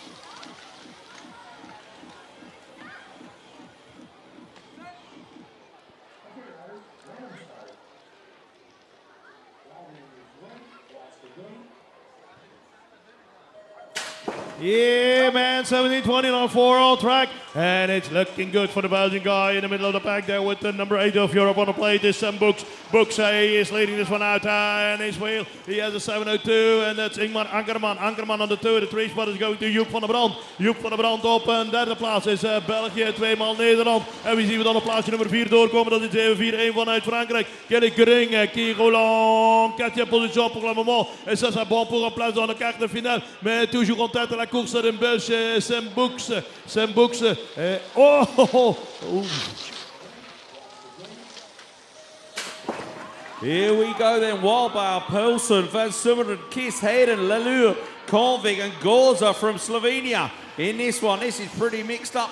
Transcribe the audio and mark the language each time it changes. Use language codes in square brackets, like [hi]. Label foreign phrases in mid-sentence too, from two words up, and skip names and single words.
[en] Yeah, man, 17-20 on 4 on track. And it's looking good for the Belgian guy in the middle of the pack there with the number 8 of Europe on the plate. This Sam Books. Books is leading this one out and his wheel. He has a 702 and that's Ingmar Ankerman. Ankerman on the 2. The 3 spot is going to Joep van der Brand. [nl] Joep van der Brand op een derde plaats is België. 2 maal Nederland. En we zien we dan op plaatsje nummer 4 doorkomen. Dat is 7-4-1 vanuit Frankrijk. Kelly Gering, [fr] Guy Roland, 4e position pour le moment. Et ça, c'est bon pour un place dans le quart de finale. Mais toujours en tête à la course d'un Belge, Sam Books. Sam Books. [en] Here we go then. Walbauer, Poulsen, Van Summeren, Kiss, Hayden, Lalure, Convig and Gorza from Slovenia. In this one, this is pretty mixed up.